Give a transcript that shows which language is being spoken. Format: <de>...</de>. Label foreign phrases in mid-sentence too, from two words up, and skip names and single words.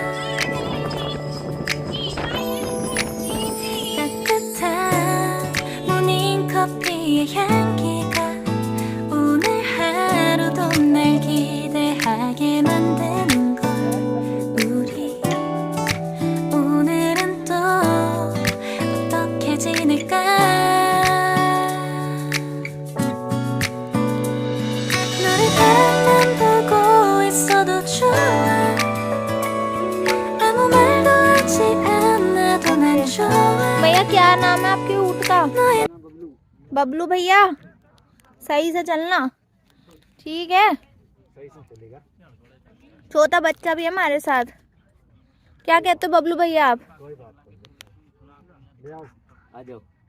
<ko>따뜻한 모닝커피의 향기가 오늘 하루도 날 기대하게 만드는 걸 우리 오늘은 또 어떻게 지낼까 너를 바라만 보고 있어도 좋아 아무 말도 하지 않아도 난 좋아</ko> <hi>भैया क्या नाम है आपके ऊँट का? बबलू भैया, सही से चलना, ठीक है? छोटा बच्चा भी है हमारे साथ। क्या कहते हो बबलू भैया आप? आ जाओ।</hi>